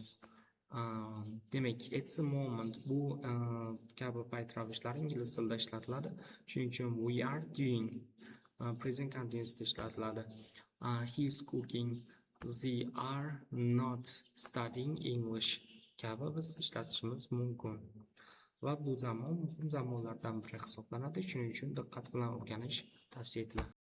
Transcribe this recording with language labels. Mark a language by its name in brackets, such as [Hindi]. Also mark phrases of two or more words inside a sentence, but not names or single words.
[Uzbek] Demak, [English] at the moment [Uzbek] bu kabi payt ravishlari ingliz tilida ishlatiladi. Shuning uchun [English] we are doing present continuousda [Uzbek] ishlatiladi. [English] He is cooking. They are not studying English [Uzbek] kabi biz ishlatishimiz mumkin. va bu zamon muhim zamonlardan biri hisoblanadi. Shuning uchun diqqat bilan o'rganish tavsiya etiladi.